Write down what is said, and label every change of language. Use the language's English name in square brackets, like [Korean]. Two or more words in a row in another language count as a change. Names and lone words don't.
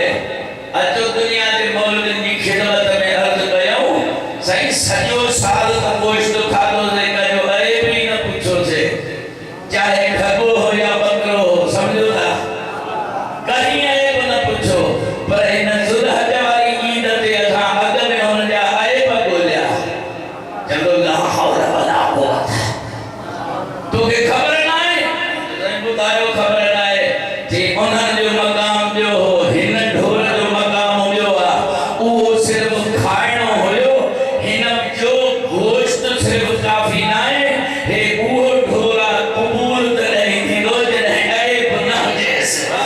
[Sindhi] अचो दुनिया जे मौलवियुनि जी ख़िदमत में अर्ज़ कयूं, साईं सॼो साल त गोश्त खाधोसीं, कजो अरेब ई न पुछोसीं, चाहे खगो हो या बकरो हो, सम्झो था, कहीं अरेब न पुछो। पर हिन ज़ुल्हज वारी ईद ते असां अॻ में हुन जा अरेब ॻोल्हिया, चवंदो [Arabic] لا حول ولا قوة, [Sindhi] तोखे ख़बर न आहे, ॿुधायो ख़बर न आहे, जे उन्हनि जो मक़ाम ॿियो हो, हिन ढोर जो मक़ाम ॿियो आहे, उहो सिर्फ़ खाइणो हुयो, हिन जो गोश्त सिर्फ़ काफ़ी न आहे, हे उहो ढोर आहे, क़बूल तॾहिं थींदो जॾहिं अरेब न हुजेसि।